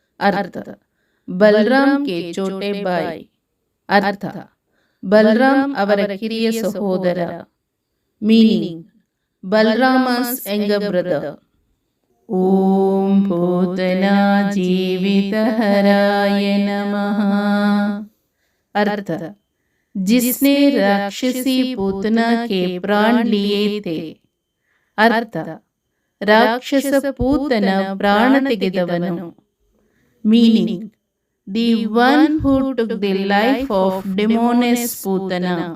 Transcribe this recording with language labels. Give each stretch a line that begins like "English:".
Hindi: अर्थ Balram K Chote ಬಾಯ್. अर्थ ಬಲರಾಮ್
Kannada: ಅವರ ಕಿರಿಯ ಸಹೋದರ.
Hindi: Meaning ಬಲರಾಮಸ್ younger brother.
Sanskrit: ಓಂ ಪೂತನಾ जीवितहराय नमः.
Hindi: अर्थ जिसने राक्षसी पूतना के प्राण लिए थे.
Kannada: अर्थ ರಾಕ್ಷಸ ಪೂತನ ಪ್ರಾಣ ತೆಗೆದವನು.
English: Meaning the one who took the life of demoness Putana.